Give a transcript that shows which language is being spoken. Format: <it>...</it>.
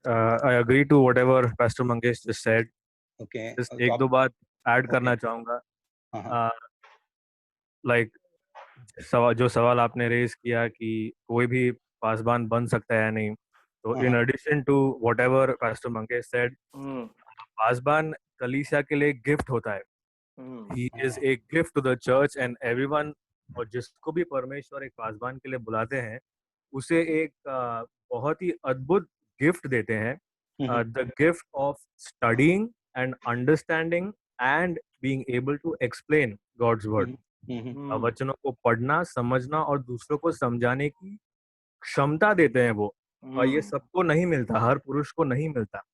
<en>I agree to whatever Pastor Mangesh just said. Okay,</en> <hi>Just एक दो बात add करना चाहूंगा. हाँ. Like जो सवाल आपने रेज किया कि कोई भी पासबान बन सकता है या नहीं, तो</hi> <en>in addition to whatever Pastor Mangesh said,</en> <hi>पासबान कलीसिया के लिए गिफ्ट होता है.</hi> <en>He is a gift to the church and everyone,</en> <hi>और जिसको भी परमेश्वर एक पासबान के लिए बुलाते हैं, उसे एक बहुत ही अद्भुत गिफ्ट देते हैं.</hi> <en>The gift of studying and understanding and being able to explain God's word.</en> <hi>वचनों को पढ़ना, समझना और दूसरों को समझाने की क्षमता देते हैं वो. और ये सबको नहीं मिलता, हर पुरुष को नहीं मिलता.</hi>